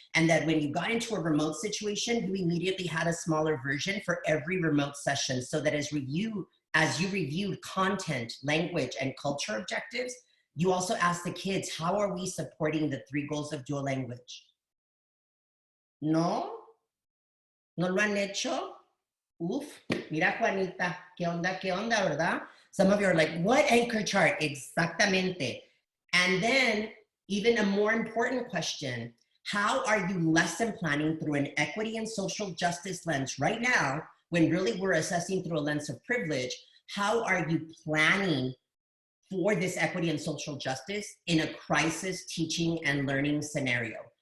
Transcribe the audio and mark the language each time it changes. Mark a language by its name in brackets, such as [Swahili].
[English] And that when you got into a remote situation, you immediately had a smaller version for every remote session so that as you reviewed content, language, and culture objectives, you also asked the kids, how are we supporting the 3 goals of dual language? [Spanish] ¿No? ¿No lo han hecho? Uf, mira Juanita, ¿qué onda, verdad? [English] Some of you are like, what anchor chart? [Spanish] Exactamente. [English] And then, even a more important question, how are you lesson planning through an equity and social justice lens right now, when really we're assessing through a lens of privilege? How are you planning for this equity and social justice in a crisis teaching and learning scenario?